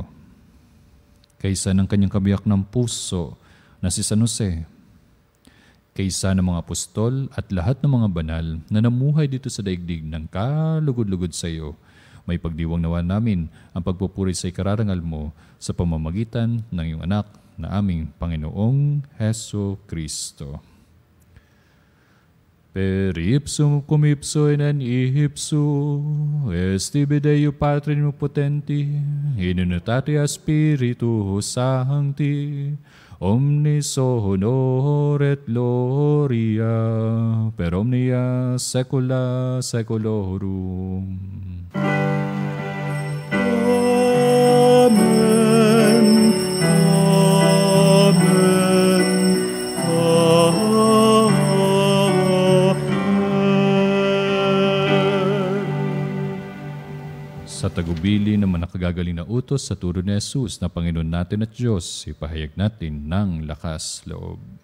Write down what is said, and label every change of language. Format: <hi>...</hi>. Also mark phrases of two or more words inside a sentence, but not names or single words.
<tl>Kaysa ng kanyang kabiyak ng puso na si San Jose, kaysa ng mga apostol at lahat ng mga banal na namuhay dito sa daigdig ng kalugod-lugod sa iyo, may pagdiwang nawa namin ang pagpupuri sa ikararangal mo sa pamamagitan ng iyong anak na aming Panginoong Heso Kristo.</tl> <la>Per ipsum cum ipso in ihipsu, estibi Deo Patri potenti, in unitate Spiritus Sancti, omnis honor et gloria, per omnia saecula saeculorum. Amen. Amen.</la> <tl>Sa tagubili ng mga nakagagaling na utos sa turo ni Jesus na Panginoon natin at Diyos, ipahayag natin ng lakas loob.</tl>